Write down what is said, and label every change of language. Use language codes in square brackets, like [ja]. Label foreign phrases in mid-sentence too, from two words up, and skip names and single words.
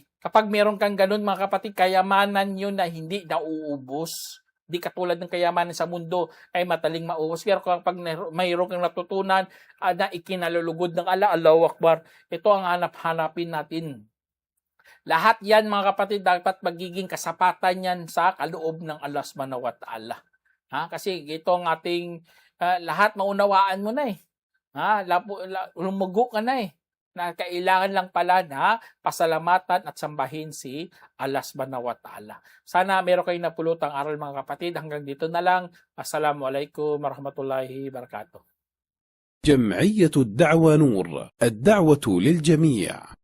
[tl] Kapag meron kang ganun mga kapatid, kayamanan yun na hindi nauubos. Di katulad ng kayamanan sa mundo ay mataling maubos. Pero kapag mayroon kang natutunan na ikinalulugod ng Allah, [ar] الله أكبر, [tl] ito ang hanap-hanapin natin. Lahat yan mga kapatid, dapat magiging kasapatan yan sa kaloob ng Allah [ar] سبحانه وتعالى. [tl] Kasi ito ang ating lahat maunawaan mo na lumugo ka na na kailangan lang pala na pasalamatan at sambahin si Allah [ar] سبحانه وتعالى. [tl] Sana meron kayong napulutang aral mga kapatid. Hanggang dito na lang. [ar] السلام عليكم ورحمة الله وبركاته. جمعية الدعوة نور، الدعوة للجميع.